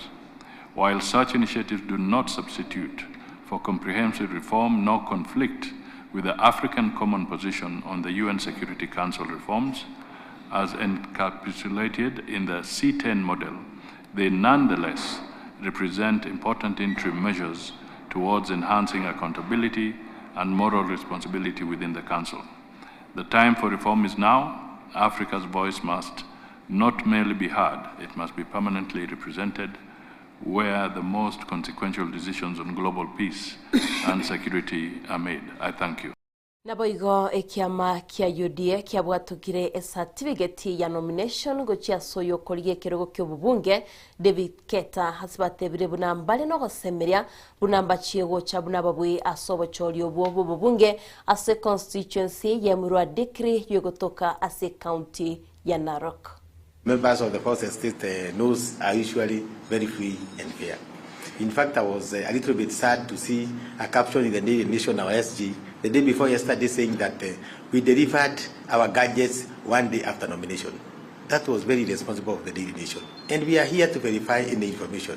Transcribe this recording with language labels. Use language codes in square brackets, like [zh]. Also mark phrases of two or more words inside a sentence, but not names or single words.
[en] While such initiatives do not substitute for comprehensive reform nor conflict with the African common position on the UN Security Council reforms, as encapsulated in the C10 model, they nonetheless represent important interim measures towards enhancing accountability and moral responsibility within the Council. The time for reform is now. Africa's voice must not merely be heard, it must be permanently represented where the most consequential decisions on global peace and security are made. I thank you. [guz] Naboigo ekiama kia UDA kia bwatukire certificate ya nomination gochia soyo koliye kirogo kyobubunge David Keta hasibatebire bunambale no gosemeria bunambachiye gocha bunababwe asobo choli obwo bubunge ase constituency ya Murwa Decree yogotoka ase county ya Narok. [en] Members of the First Estate knows are usually very free and fair. In fact, I was a little bit sad to see a caption in the Daily Nation, our SG, the day before yesterday, saying that we delivered our gadgets one day after nomination. That was very responsible of the Daily Nation. And we are here to verify any information.